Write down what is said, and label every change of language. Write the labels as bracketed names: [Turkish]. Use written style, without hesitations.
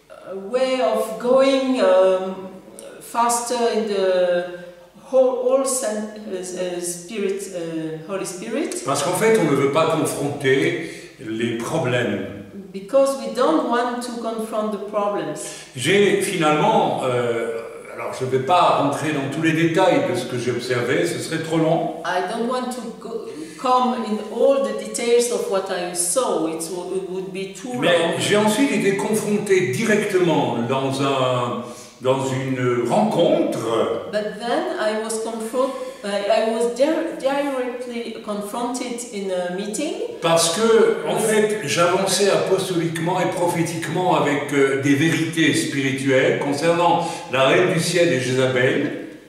[English] a way of going faster in the whole Spirit, Holy Spirit. [French] parce qu'en fait on ne veut pas confronter les problèmes. [English] Because we don't want to confront the problems. [French] J'ai finalement, alors je ne vais pas rentrer dans tous les détails de ce que j'ai observé, ce serait trop long. [English] I don't want to come in all the details of what I saw. It would be too [French] Mais [English] long. [French] j'ai ensuite été confronté directement dans une rencontre [English] But then I was directly confronted in a meeting [French] parce que, en fait, j'avançais apostoliquement et prophétiquement avec des vérités spirituelles concernant la reine du ciel et Jézabel.